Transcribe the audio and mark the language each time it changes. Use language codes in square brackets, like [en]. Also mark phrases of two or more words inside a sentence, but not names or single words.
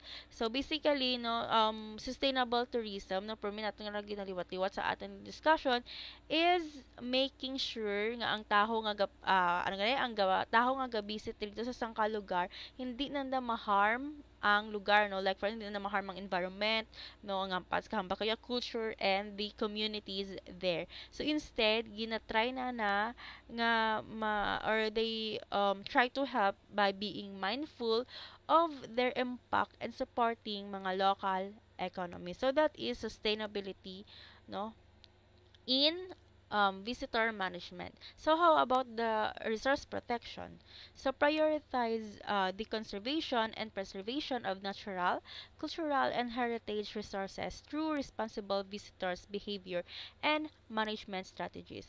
[en] So basically, [krj] no, [en] sustainable tourism, [krj] no, permi natin nga lagi naliwat-liwat sa ating discussion [en] is making sure [krj] nga ang taho nga ano nga ang taho nga ga-visit dito sa sangka lugar hindi nanda ma-harm ang lugar, no, [en] like for [krj] hindi na ma-harm ang environment, no, ang hamba kaya [en] culture and the communities there. So instead [krj] gina-try na nga [en] or they try to help by being mindful of their impact and supporting mga local economy. So that is sustainability, no, in visitor management. So how about the resource protection? So prioritize the conservation and preservation of natural, cultural, and heritage resources through responsible visitors behavior and management strategies.